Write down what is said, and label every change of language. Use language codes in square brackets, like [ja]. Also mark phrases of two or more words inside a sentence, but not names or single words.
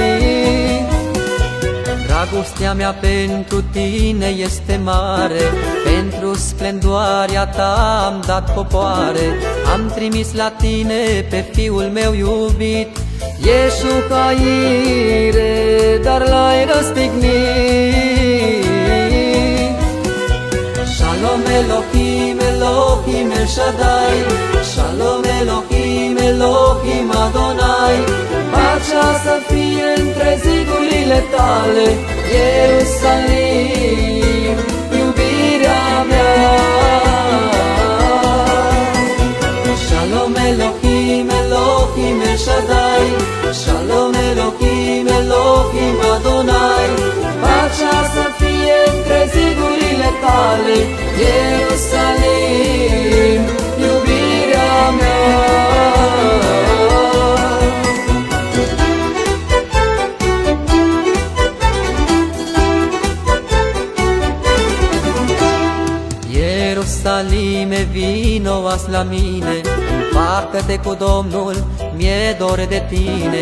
[ro] Dragostea mea pentru tine este mare, pentru splendoarea ta am dat popoare. Am trimis la tine pe Fiul meu iubit, Yeshua Ire, dar l-ai răstignit. [he] שלום אלוהים, אלוהים אל שדי, שלום אלוהים, אלוהים אדוני. [ro] Pacea să fie între zidurile tale, Ierusalim, iubirea mea. [he] שלום אלוהים, אלוהים אל שדי, שלום אלוהים, אלוהים אדוני. [ro] Pacea să fie între zidurile tale, Ierusalim, iubirea mea. Ierusalime, vino azi la mine, împacă-te cu Domnul, mi-e dor de tine.